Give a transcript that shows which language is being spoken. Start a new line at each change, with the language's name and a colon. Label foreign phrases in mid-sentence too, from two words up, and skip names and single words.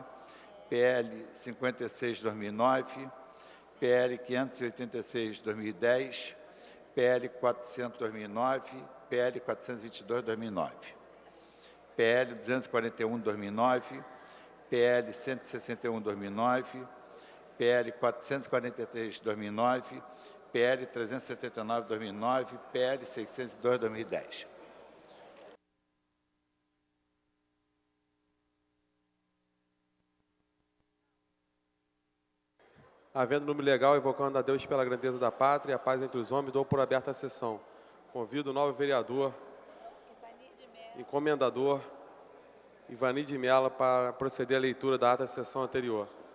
Portuguese: PL 56/2009, PL 586/2010, PL 400/2009, PL 422/2009, PL 241/2009, PL 161/2009, PL 443/2009, PL 379/2009, PL 602/2010. Havendo número legal, evocando a Deus pela grandeza da pátria e a paz entre os homens, dou por aberta a sessão. Convido o novo vereador, encomendador, Ivani de Mello, para proceder à leitura da ata da sessão anterior.